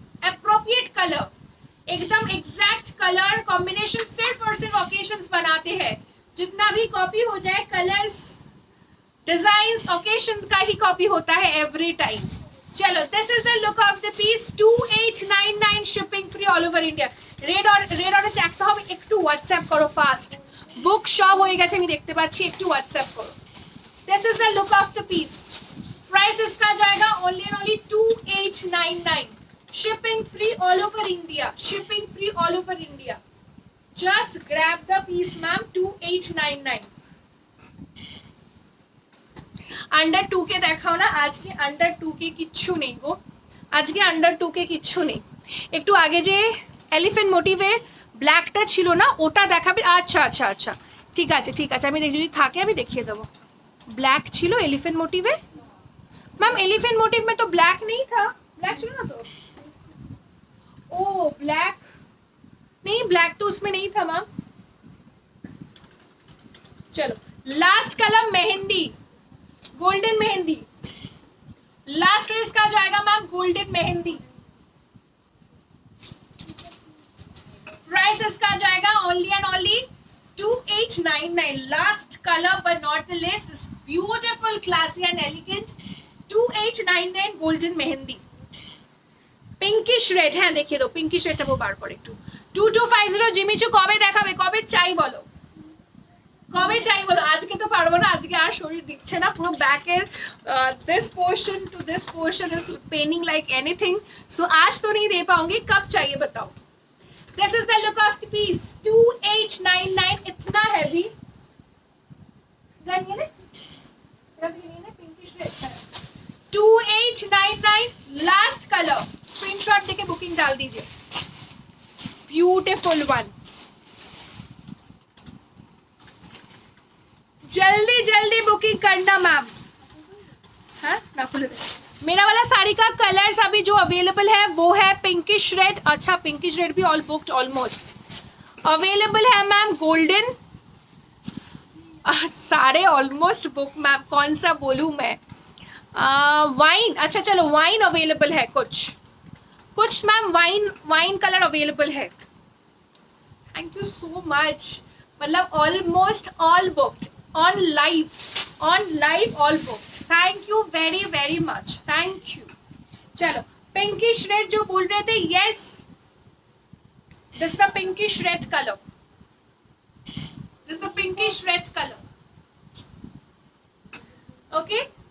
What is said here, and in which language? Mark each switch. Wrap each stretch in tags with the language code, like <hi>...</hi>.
<hi>Appropriate colour, एकदम exact colour combination सिर्फ और सिर्फ ओकेशंस बनाते हैं। जितना भी कॉपी हो जाए, कलर्स डिजाइन्स ओकेशंस का ही कॉपी होता है एवरी टाइम।</hi> <en>चलो this is the look of the piece, 2899 shipping free all over India.</en> <bn>Red orange একটা হবে, একটু হোয়াটসঅ্যাপ করো ফাস্ট, বুক সব হয়ে গেছে আমি দেখতে পাচ্ছি, একটু হোয়াটসঅ্যাপ করো।</bn> <en>This is the look of the piece.</en> <hi>Price इसका जाएगा only and only 2899।</hi> <en>shipping free all over India, shipping free all over India। just grab the piece ma'am, 2899।</en> <bn>Under 2K দেখাও না আজকে, अंडर 2K কিচ্ছু নেই গো আজকে, under 2K কিচ্ছু নেই। একটু আগে যে এলিফ্যান্ট মোটিভের ব্ল্যাকটা ছিল না ওটা দেখাবে। আচ্ছা আচ্ছা আচ্ছা ঠিক আছে ঠিক আছে, আমি যদি থাকে আমি দেখিয়ে দেবো।</bn> <hi>ब्लैक छिलो एलिफेंट मोटिव है मैम, एलिफेंट मोटिव में तो ब्लैक नहीं था, ब्लैक छिलो ना तो, ओ ब्लैक नहीं, ब्लैक तो उसमें नहीं था मैम। चलो last colour mehndi, golden mehndi, last dress का जाएगा मैम गोल्डन मेहंदी। प्राइस इसका जाएगा only and only 2899।</hi> <en>last colour but not the least, beautiful, classy and elegant, 2899</en> <hi>golden mehndi.</hi> <bn>Pinkish red, হ্যাঁ দেখিয়ে দাও পিঙ্কিশ রেডটা বার করে একটু। 2250 জিমিচু কবে দেখাবে, কবে চাই বলো, কবে চাই বলো। আজকে তো পারবো না, আজকে আর শরীর দিচ্ছে না, পুরো ব্যাকের</bn> <en>this portion to this portion is paining like anything,</en> <hi>सो आज तो नहीं दे पाऊंगी, कब चाहिए बताओ।</hi> <en>This is the look of the piece, 2899,</en> <hi>इतना हैवी जानिए ना, पिंकिश रेड है,</hi> <en>2899 last colour.</en> <hi>स्क्रीनशॉट लेके बुकिंग डाल दीजिए, ब्यूटीफुल वन। जल्दी जल्दी बुकिंग करना मैम। हाँ ना खुले दे। मेरा वाला साड़ी का कलर्स अभी जो अवेलेबल है वो है पिंकिश रेड। अच्छा पिंकिश रेड भी ऑल बुक्ड ऑलमोस्ट अवेलेबल है मैम। गोल्डन सारे ऑलमोस्ट बुक मैम, कौन सा बोलूँ मैं। वाइन, अच्छा चलो वाइन अवेलेबल है, कुछ मैम वाइन कलर अवेलेबल है।</hi> <en>thank you so much,</en> <hi>मतलब</hi> <en>Almost all booked on live all booked, thank you very much, thank you।</en> <hi>चलो पिंकिश रेड जो बोल रहे थे,</hi> <en>yes this the pinkish red color, this the pinkish red color, okay।</en>